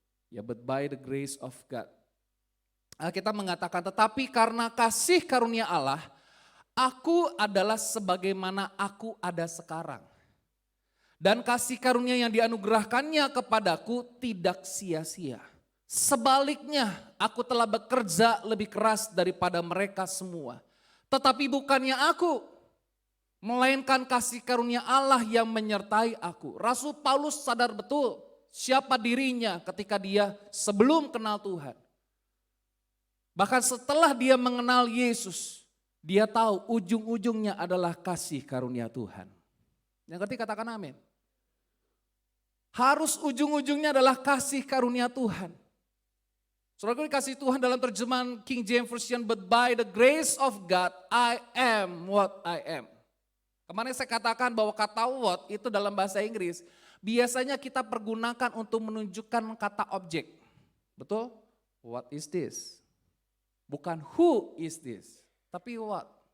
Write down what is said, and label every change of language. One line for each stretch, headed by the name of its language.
English: Ya, but by the grace of God.
Indonesian: Kita mengatakan tetapi karena kasih karunia Allah, aku adalah sebagaimana aku ada sekarang. Dan kasih karunia yang dianugerahkannya kepadaku tidak sia-sia. Sebaliknya, aku telah bekerja lebih keras daripada mereka semua. Tetapi bukannya aku, melainkan kasih karunia Allah yang menyertai aku. Rasul Paulus sadar betul siapa dirinya ketika dia sebelum kenal Tuhan. Bahkan setelah dia mengenal Yesus, dia tahu ujung-ujungnya adalah kasih karunia Tuhan. Yang ketiga katakan amin. Harus ujung-ujungnya adalah kasih karunia Tuhan. Saudara kasih Tuhan dalam terjemahan King James Version,
English: but by the grace of God I am
Indonesian: what I am. Kemarin saya katakan bahwa kata what itu dalam bahasa Inggris biasanya kita pergunakan untuk menunjukkan kata objek. Betul?
English: What is this?
Indonesian: Bukan
English: who is this,
Indonesian: tapi what.